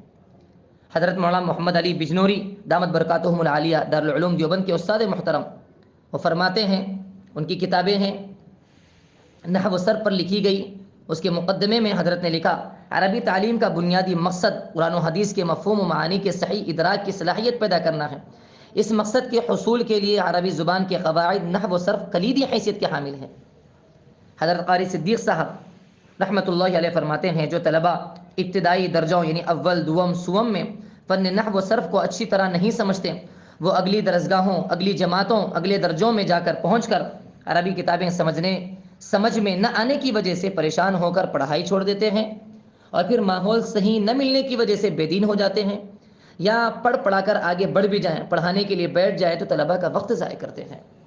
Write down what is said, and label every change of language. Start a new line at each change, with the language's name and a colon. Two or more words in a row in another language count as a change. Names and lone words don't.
Urdu: حضرت مولانا محمد علی بجنوری دامت برکاتہم العالیہ دارالعلوم دیوبند کے استاد محترم، وہ فرماتے ہیں، ان کی کتابیں ہیں نحو صرف پر لکھی گئی، اس کے مقدمے میں حضرت نے لکھا عربی تعلیم کا بنیادی مقصد قرآن و حدیث کے مفہوم و معانی کے صحیح ادراک کی صلاحیت پیدا کرنا ہے۔ اس مقصد کے حصول کے لیے عربی زبان کے قواعد نحو صرف کلیدی حیثیت کے حامل ہیں۔ حضرت قاری صدیق صاحب رحمۃ اللہ علیہ فرماتے ہیں جو طلبہ ابتدائی درجوں یعنی اول دوم سوم میں فن نحو صرف کو اچھی طرح نہیں سمجھتے، وہ اگلی درسگاہوں، اگلی جماعتوں، اگلے درجوں میں جا کر پہنچ کر عربی کتابیں سمجھ میں نہ آنے کی وجہ سے پریشان ہو کر پڑھائی چھوڑ دیتے ہیں، اور پھر ماحول صحیح نہ ملنے کی وجہ سے بے دین ہو جاتے ہیں، یا پڑھا کر آگے بڑھ بھی جائیں، پڑھانے کے لیے بیٹھ جائے تو طلبہ کا وقت ضائع کرتے ہیں۔